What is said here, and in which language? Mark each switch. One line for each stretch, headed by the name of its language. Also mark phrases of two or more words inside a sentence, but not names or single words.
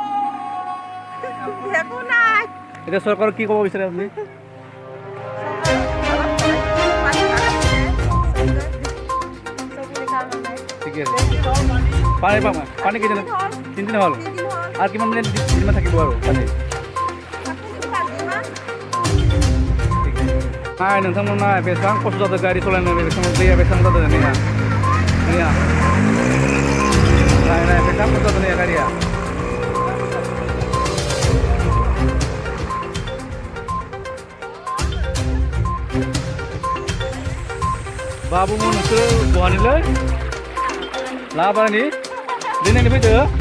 Assamese: এতিয়া চৰকাৰক কি ক'ব বিচাৰে আপুনি ঠিকে আছে পানী কেইদিন 3 দিন হ'ল আৰু কিমান দিনমান থাকিব আৰু পানী
Bodo: नाय नोंथांमोना बेसेबां खस्थ' जादों गारि सालायनानै बेसेबां दैया बेसेबां जादों नैया नाय बेसेबां खस्थ' जादों नैया गारिया बाबुमोन नोंसोरो बहानिलै लाबानि दिनैनि फैदो